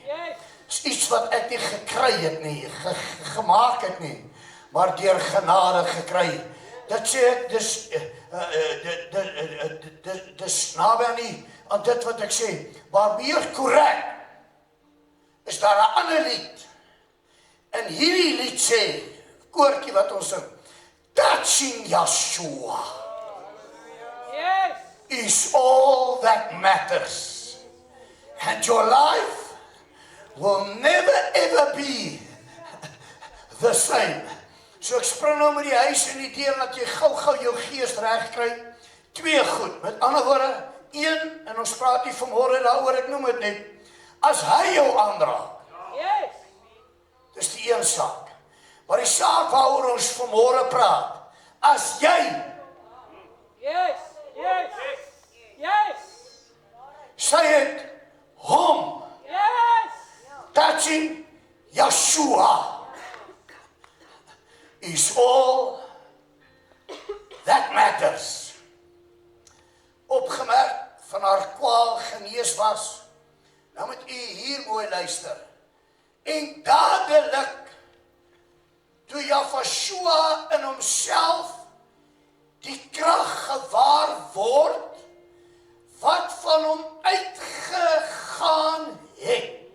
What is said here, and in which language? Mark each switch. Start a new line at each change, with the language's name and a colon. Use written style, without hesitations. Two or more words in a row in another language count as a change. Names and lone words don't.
Afrikaans: Is iets wat ek nie gekry het nie, gemaak het nie, maar deur genade gekry. Dit sê ek, dis naby aan dit wat ek sê, maar meer korrek, is daar 'n ander lied. En hierdie lied sê, koortjie wat ons sing,
English: touching Yeshua is all that matters. And your life will never ever be the same.
Afrikaans: So ek spring nou met die huis in die deur, dat jy gou jou gees reg kry. 2 goed, met ander woorde, 1, en ons praat nie vanmôre daaroor, ek noem dit net, as hy jou aanraak, dis die een saak. Maar die saak waaroor ons vanmôre praat, as jy sy het hom,
English: touching Yeshua is all that matters.
Afrikaans: Opgemerk gewees was. Nou moet u hier mooi luister. En dadelik, toe Jafashua in homself die krag gewaar word, wat van hom uitgegaan het.